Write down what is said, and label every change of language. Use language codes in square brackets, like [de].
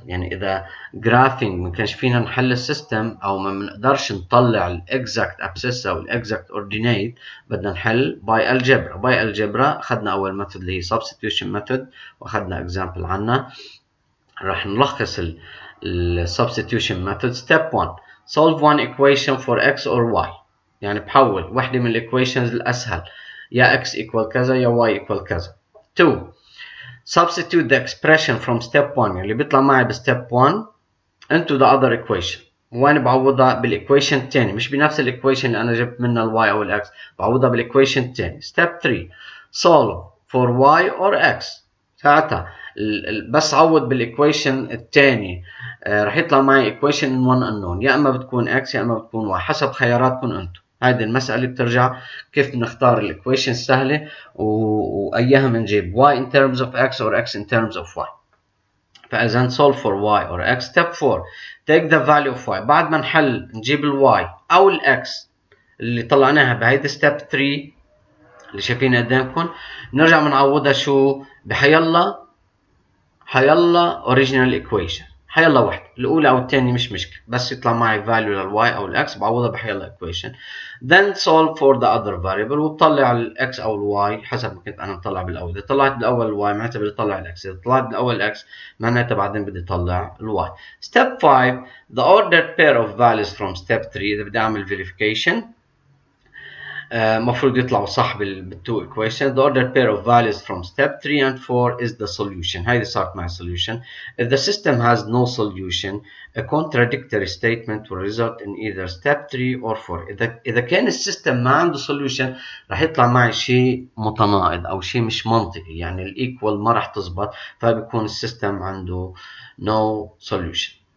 [ar] يعني اذا جرافينج ما كانش فينا نحل السيستم او ما بنقدرش نطلع الاكزاكت ابسيسا والاكزاكت اوردينيت، بدنا نحل باي الجبرا. باي الجبرا اخذنا اول ميثود اللي هي substitution ميثود، واخذنا اكزامبل عنها. راح نلخص [en] substitution method. step 1 solve one equation for x or y. [ar] يعني بحول وحده من الايكويشنز الاسهل، يا x equal كذا يا y equal كذا. [en] 2 substitute the expression from step 1 [ar] اللي بيطلع معي [en] بستep 1 into the other equation. [ar] وين بعوضها؟ بالايكويشن الثاني، مش بنفس الايكويشن اللي انا جبت منها الواي او الاكس، بعوضها بالايكويشن الثاني. [en] step 3 solve for y or x. [ar] ساعتها بس عوض بالايكويشن الثاني رح يطلع معي ايكويشن 1 unknown، يا اما بتكون x يا اما بتكون y، حسب خياراتكم انتم. هذه المسألة بترجع كيف بنختار الايكويشن السهلة واياها بنجيب [en] y in terms of x or x in terms of y. [ar] فإذا [en] solve for y or x. step 4 take the value of y. [ar] بعد ما نحل نجيب ال y أو ال x اللي طلعناها بهيدي step 3 اللي شايفينها قدامكم، نرجع بنعوضها شو؟ بحيلا original equation، حيلا واحدة، الأولى أو الثانية مش مشكلة، بس يطلع معي value لل y أو ال x بعوضها بحيلا equation. [en] then solve for the other variable [ar] وبطلع ال x أو ال y حسب ما كنت أنا مطلع بالأول. إذا طلعت بالأول ال y معناتها بدي أطلع ال x، إذا طلعت بالأول ال x معناتها بعدين بدي أطلع ال y. [en] step 5 the ordered pair of values from step 3. [ar] إذا بدي أعمل verification مفروض يطلعوا صح بالتو [en] equation. the ordered pair of values from step 3 and 4 is the solution. [ar] هيدي صارت مع solution. [en] if the system has no solution a contradictory statement will result in either step 3 or 4. [ar] إذا كان السيستم ما عنده solution رح يطلع معي شيء متناقض أو شيء مش منطقي، يعني الإيكوال ما رح تزبط، فبيكون السيستم عنده no solution.